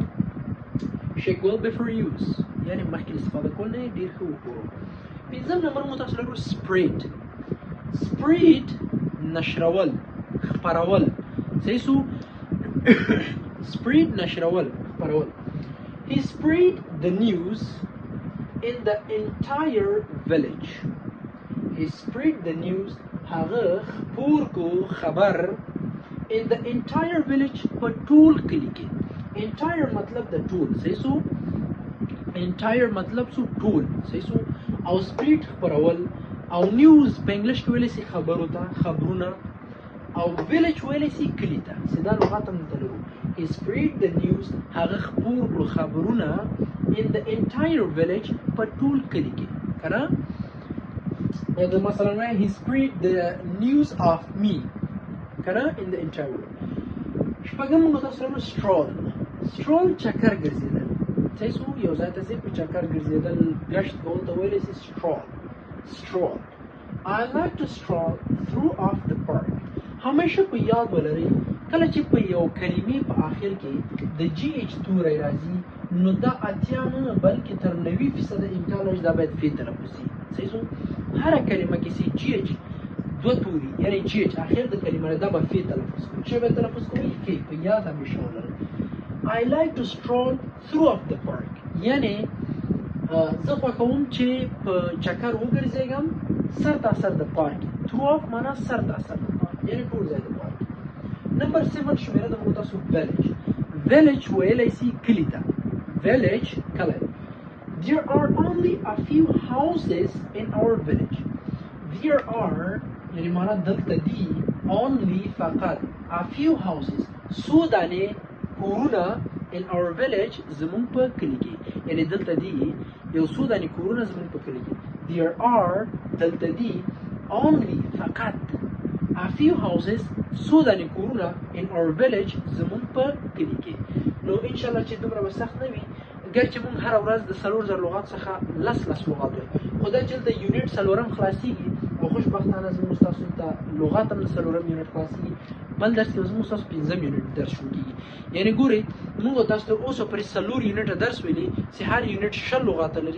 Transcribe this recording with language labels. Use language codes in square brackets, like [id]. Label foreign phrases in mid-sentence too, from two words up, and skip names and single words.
[en] shake well before use [ps] یعنی مخکې له استفاده کول نه ډېر ښه وښوروئ. پنځم نمبر مو تاسو لرو سپریډ نشرول، خپرول. صحیح شو. سپریډ نشرول، خپرول. [en] He spread the news in the entire village. [ps] هغه خپور کو خبر [en] in the entire village [ps] په ټول کلي کې. entire مطلب د ټول. صحیح شو. entire مطلب شو ټول. صحیح شو. او spread خپرول، او نیوز په انګلیش کې ویلی شي خبرو ته، خبرونه، او village ویلی شي کلي ته. سیدا لغات هم دلته لرو. [en] he spread the news [ps] هغه خپور کړو خبرونه [en] in the entire village [ps] په ټول کلي کې که نه. مثلا [en] he spread the news of me [ps] که نه [en] in the entire world. [ps] شپږم موږ تاسو لرو سټرول چکر ګرځېدل. صحیح شو یو ځای ته ځې په چکر ګرځېدل ګشت کول ته ویلی سي stroll. [en] I like to stroll through off the park. [ps] همیشه په یاد ولرئ کله چې په یو کلمې په آخر کې د جی ایچ توری راځي نو دا اتیا نه بلکې تر 90% امکان لري دا باید فی تلفظ شي. صحیح شو هره کلمه کې سي جی ایچ دو توري یعنی جی ایچ آخر د کلمه دا به فی تلفظ کوي. چې به تلفظ کوي فی په یاد همیشه ولرئ. [en] I like to stroll through off the park [ps] یعنی زه خوښوم چې په چکر وګرځېږم سر تا سر د پارک. [en] through off [ps] معنا سر تا سر د پارک یعنی ټول ځای د پارک. نمبر 7 شمیره د موږ تاسو village ویلی سي کلي ته. village کلی. [en] There are only a few houses in our village. There are [ps] یعنی معنا دلته دي only فقط [en] a few houses [ps] څو دانې کورونه [en] in our village [ps] زمونږ په کلي کې یعنی دلته دي یو څو دانې کورونه زمونږ په کلي کې. [en] There are [ps] دلته دي only فقط [en] a few houses [ps] څو دانې کورونه [en] in our village [ps] زمونږ په کلي کې. نو انشاءالله چې دومره به سخت نه وي ګرچې مونږ هره ورځ د 4000 لغات څخه لس لغات وایو خو دا چې دلته یونټ 4 خلاصېږي او خوشبختانه زموږ ستاسو ته لغات هم د 4 یونټ خلاصېږي. بل درس کې زموږ ستاسو 5 یونټ درس شروع کېږي. یعنی ګورئ موږ تاسو ته اوسه پورې 4 یونټه درس ویلي چې هر یونټ 6 لغات لري.